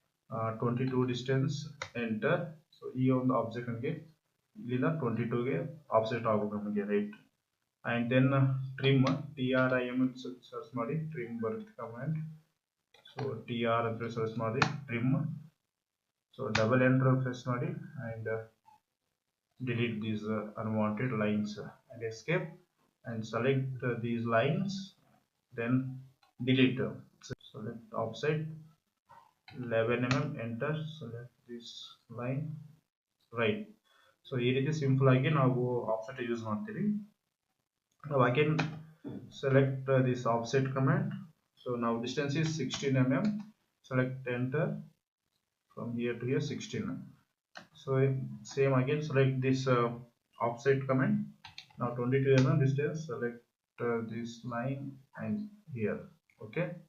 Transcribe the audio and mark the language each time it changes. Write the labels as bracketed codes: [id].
[kn] 22 distance enter. So ಈ ಒಂದು object ನಮಗೆ ಇಲ್ಲಿಂದ 22ಗೆ ಆಫ್ಸೆಟ್ ಆಗಬೇಕು ನಮಗೆ, right. And then trim, TRIM search ಮಾಡಿ, ಟ್ರಿಮ್ ಬರುತ್ತೆ ಕಮೆಂಟ್. ಸೊ TR ಅಂತ ಸರ್ಚ್ ಮಾಡಿ trim. So double enter press ಮಾಡಿ [en] And delete these unwanted lines and escape and select these lines, then delete. Select offset 11 enter, select this line, right. [kn] So ಈ ರೀತಿ simple ಆಗಿ ನಾವು offset use ಮಾಡ್ತೀವಿ. [en] Now again select this offset command. So now distance is 16 mm, select enter, from here to here 16. So same again, select this offset command. Now 22 mm distance, select this line and here, okay.